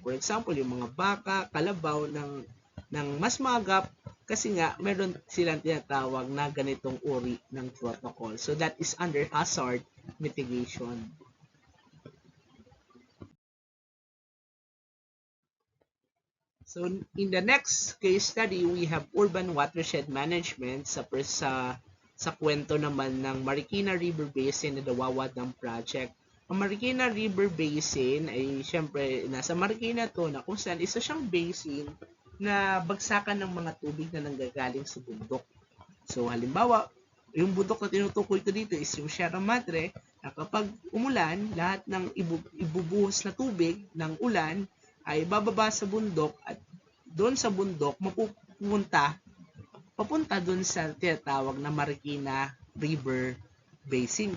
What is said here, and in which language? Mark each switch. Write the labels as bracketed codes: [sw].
[tl] For example, yung mga baka, kalabaw ng mas maagap kasi nga meron silang tinatawag na ganitong uri ng protocol. [en] So that is under hazard mitigation. So in the next case study, we have urban watershed management [tl] sa kwento naman ng [en] Marikina River Basin na the Wawa Dam Project. [tl] Ang Marikina River Basin ay syempre nasa Marikina to, na kung saan isa siyang basin na bagsakan ng mga tubig na nanggagaling sa bundok. So halimbawa, yung bundok na tinutukoy ko dito is yung Sierra Madre, na kapag umulan, lahat ng ibubuhos na tubig ng ulan ay bababa sa bundok at doon sa bundok papunta doon sa tinatawag na Marikina River Basin.